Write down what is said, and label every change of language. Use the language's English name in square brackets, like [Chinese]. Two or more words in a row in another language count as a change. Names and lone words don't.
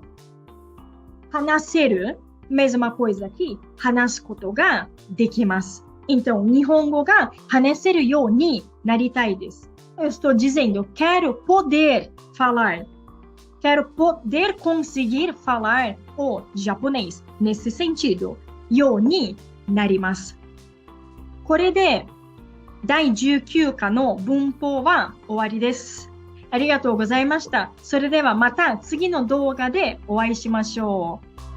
[Japanese] 話せる, [Portuguese] mesma coisa aqui, [Japanese] 話すことができます。Então, 日本語が話せるようになりたいです。 [Portuguese] Eu estou dizendo, quero poder falar. Quero poder conseguir falar o japonês. Nesse sentido, [Japanese] ようになります。これで第19課の文法は終わりです。ありがとうございました。それではまた次の動画でお会いしましょう。